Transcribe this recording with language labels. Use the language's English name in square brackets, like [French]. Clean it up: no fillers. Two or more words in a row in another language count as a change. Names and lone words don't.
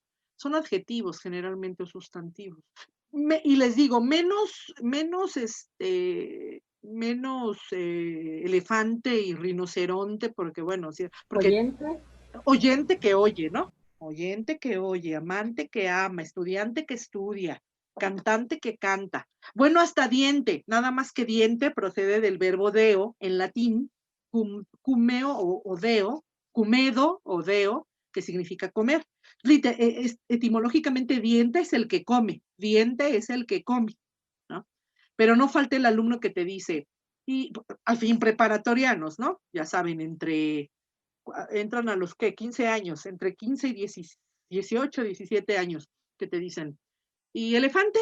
[Spanish] Son adjetivos generalmente o sustantivos. Y les digo, menos elefante y rinoceronte, porque bueno, porque oyente que oye, ¿no? Oyente que oye, amante que ama, estudiante que estudia, cantante que canta. Bueno, hasta diente, nada más que diente procede del verbo deo en latín, [Latin] cumeo o deo, cumedo o deo, [Spanish] que significa comer. Etimológicamente, diente es el que come, diente es el que come, ¿no? Pero no falta el alumno que te dice, y al fin preparatorianos, ¿no? Ya saben, entran a los 15 años, entre 15 y 18, 17 años, que te dicen, ¿y elefante?